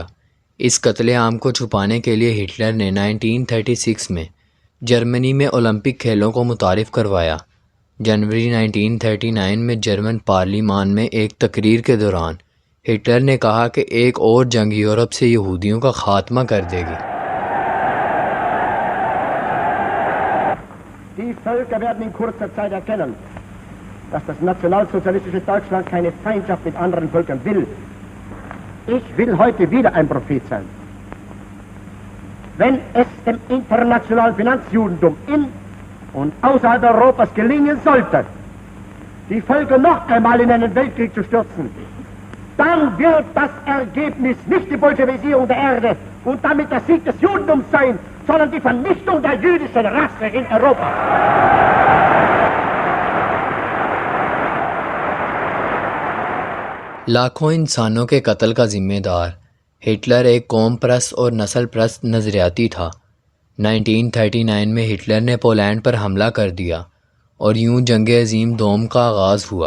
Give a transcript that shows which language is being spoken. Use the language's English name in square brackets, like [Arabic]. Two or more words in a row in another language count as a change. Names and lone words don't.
[Urdu] اس قتل عام کو چھپانے کے لیے ہٹلر نے 1936 میں جرمنی میں اولمپک کھیلوں کو متعارف کروایا۔ جنوری 1939 میں جرمن پارلیمان میں ایک تقریر کے دوران ہٹلر نے کہا کہ ایک اور جنگ یورپ سے یہودیوں کا خاتمہ کر دے گی۔ [German] Die Völker werden in kurzer Zeit erkennen, dass das nationalsozialistische Deutschland keine Feindschaft mit anderen Völkern will. Ich will heute wieder ein Prophet sein. Wenn es dem internationalen Finanzjudentum in und außerhalb Europas gelingen sollte, die Völker noch einmal in einen Weltkrieg zu stürzen, dann wird das Ergebnis nicht die Bolschewisierung der Erde, und damit der Sieg des Judentums sein, sondern die Vernichtung der jüdischen Rasse in Europa. [Urdu] لاکھوں انسانوں کے قتل کا ذمہ دار ہٹلر ایک قوم پرست اور نسل پرست نظریاتی تھا۔ 1939 میں ہٹلر نے پولینڈ پر حملہ کر دیا اور یوں جنگ عظیم دوم کا آغاز ہوا۔